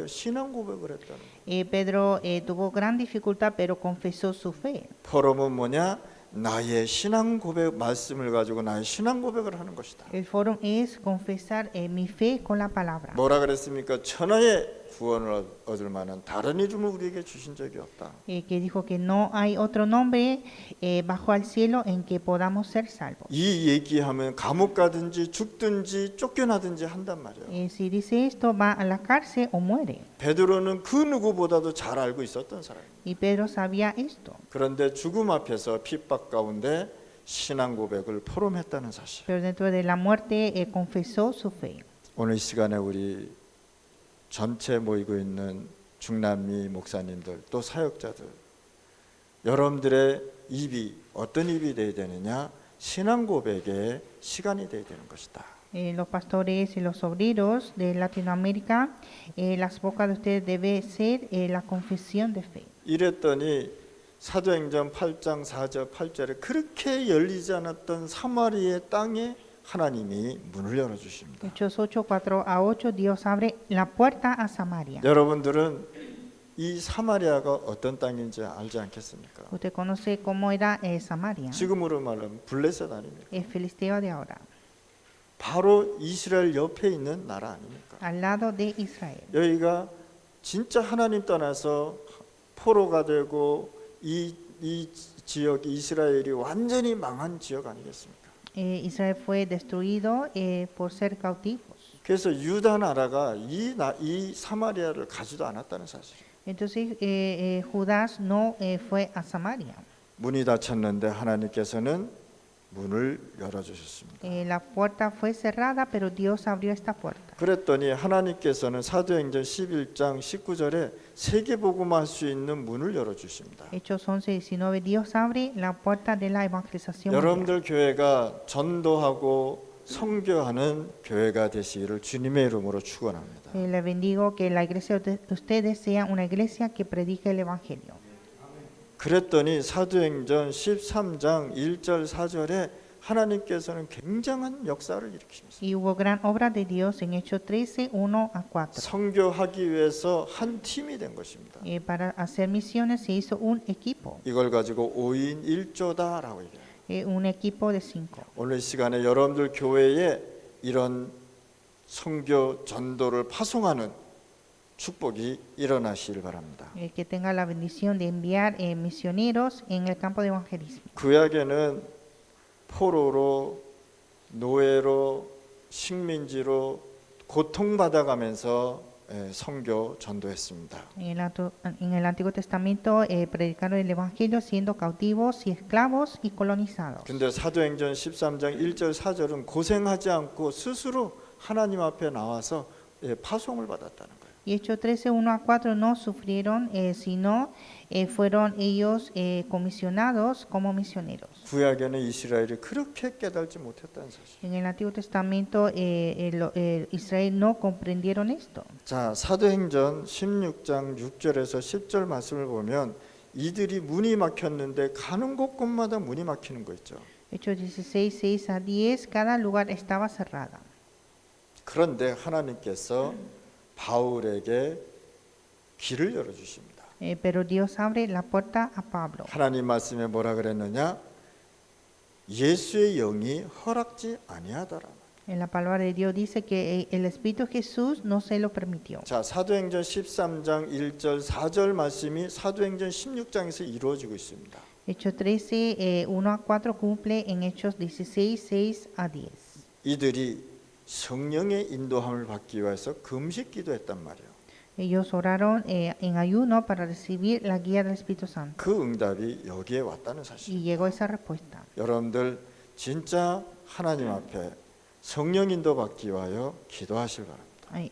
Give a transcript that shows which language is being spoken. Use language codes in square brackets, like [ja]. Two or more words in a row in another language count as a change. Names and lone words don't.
[ko] 신앙 고백을 했다는 거예요. [es] Pedro tuvo gran dificultad pero confesó su fe. [ko] 포럼은 뭐냐? 나의 신앙 고백 말씀을 가지고 나의 신앙 고백을 하는 것이다. [es] El foro es confesar mi fe con la palabra. [ko] 뭐라 그랬습니까? 천하의 구원을 얻을 만한 다른 이름을 우리에게 주신 적이 없다. [es] Que dijo que no hay otro nombre bajo el cielo en que podamos ser salvos. [ko] 이 얘기하면 감옥 가든지 죽든지 쫓겨나든지 한단 말이에요. [es] Si dice esto va a la cárcel o muere. [ko] 베드로는 그 누구보다도 잘 알고 있었던 사람이에요. [es] Y Pedro sabía esto. [ko] 그런데 죽음 앞에서 핍박 가운데 신앙 고백을 포럼했다는 사실. [es] Pero dentro de la muerte confesó su fe. [ko] 오늘 이 시간에 우리 전체 모이고 있는 중남미 목사님들 또 사역자들 여러분들의 입이 어떤 입이 되어야 되느냐? 신앙 고백의 시간이 되어야 되는 것이다. [es] Los pastores y los obreros de Latinoamérica, las bocas de ustedes debe ser la confesión de fe. [ko] 이랬더니 사도행전 8장 4절 8절에 그렇게 열리지 않았던 사마리아의 땅에 하나님이 문을 열어주십니다. [es] Hechos 8, 4 a 8, Dios abre la puerta a Samaria. [ko] 여러분들은 이 사마리아가 어떤 땅인지 알지 않겠습니까? [es] Usted conoce cómo era Samaria, [ko] 지금으로 말하면 블레셋 아닙니까? [es] el filisteo de ahora, [ko] 바로 이스라엘 옆에 있는 나라 아닙니까? [es] al lado de Israel. [ko] 여기가 진짜 하나님 떠나서 포로가 되고 이 지역이 이스라엘이 완전히 망한 지역 아니겠습니까? [es] Israel fue destruido por ser cautivos. [ko] 그래서 유다 나라가 이 사마리아를 가지도 않았다는 사실. [es] Entonces Judas no fue a Samaria. [ko] 문이 닫혔는데 하나님께서는 문을 열어주셨습니다. [es] La puerta fue cerrada, pero Dios abrió esta puerta. [ko] 그랬더니 하나님께서는 사도행전 11장 19절에 세계복음화 할 수 있는 문을 열어주십니다. [es] Hechos 11, 19, Dios abre la puerta de la evangelización mundial. [ko] 여러분들 교회가 전도하고 선교하는 교회가 되시기를 주님의 이름으로 축원합니다. [es] Le bendigo que la iglesia de ustedes sea una iglesia que predique el evangelio. [ko] 그랬더니 사도행전 13장 1절 4절에 하나님께서는 굉장한 역사를 일으키셨습니다. [es] Y hubo gran obra de Dios en Hechos 13, 1 a 4. [ko] 선교하기 위해서 한 팀이 된 것입니다. [es] Para hacer misiones se hizo un equipo, [ko] 이걸 가지고 5인 1조다라고 얘기해요. [es] un equipo de 5. [ko] 오늘 시간에 여러분들 교회에 이런 선교 전도를 파송하는 축복이 일어나시길 바랍니다. [es] Que tenga la bendición de enviar misioneros en el campo de evangelismo. [ko] 구약에는 포로로 노예로 식민지로 고통받아가면서 선교 전도했습니다. [es] En el Antiguo Testamento predicaron el evangelio siendo cautivos y esclavos y colonizados. [ko] 근데 사도행전 13장 1절 4절은 고생하지 않고 스스로 하나님 앞에 나와서 파송을 받았다는 거예요. [es] Y Hechos 13, 1 a 4 no sufrieron, sino fueron ellos comisionados como misioneros. [ko] 구약에는 이스라엘이 그렇게 깨달지 못했다는 사실. [es] En el Antiguo Testamento Israel no comprendieron esto. [ko] 자, 사도행전 16장 6절에서 10절 말씀을 보면 이들이 문이 막혔는데 가는 곳곳마다 문이 막히는 거 있죠. [es] Hechos 16, 6 a 10, cada lugar estaba cerrada. [ko] 그런데 하나님께서 바울에게 길을 열어주십니다. [es] Pero Dios abre la puerta a Pablo. [ko] 하나님 말씀에 뭐라 그랬느냐? 예수의 영이 허락지 아니하더라. [es] En la palabra de Dios dice que el Espíritu de Jesús no se lo permitió. [ko] 자, 사도행전 13장 1절 4절 말씀이 사도행전 16장에서 이루어지고 있습니다. [es] Hechos 13, 1 a 4 cumple en Hechos 16, 6 a 10. [ko] 이들이 성령의 인도함을 받기 위해서 금식 기도했단 말이에요. [es] Ellos oraron en ayuno para recibir la guía del Espíritu Santo. [ko] 그 응답이 여기에 왔다는 사실. [es] Y llegó esa respuesta. [ko] 여러분들 진짜 하나님 앞에 성령 인도 받기 위하여 기도하실 바랍니다.